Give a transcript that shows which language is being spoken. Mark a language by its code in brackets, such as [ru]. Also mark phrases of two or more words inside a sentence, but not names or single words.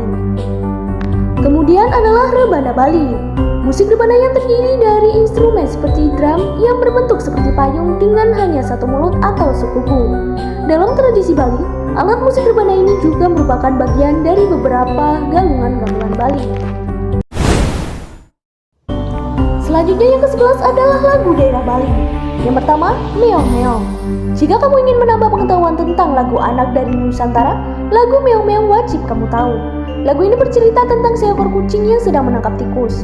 [id] Kemudian adalah rebana Bali. Musik rebana yang terdiri dari instrumen seperti drum yang berbentuk seperti payung dengan hanya satu mulut atau sekuku. Dalam tradisi Bali, alat musik rebana ini juga merupakan bagian dari beberapa galungan gamelan Bali. Selanjutnya yang ke-11 adalah lagu daerah Bali. Yang pertama, Meong Meong. Jika kamu ingin menambah pengetahuan tentang lagu anak dari Nusantara, lagu Meong Meong wajib kamu tahu. Lagu ini bercerita tentang seekor kucing yang sedang menangkap tikus.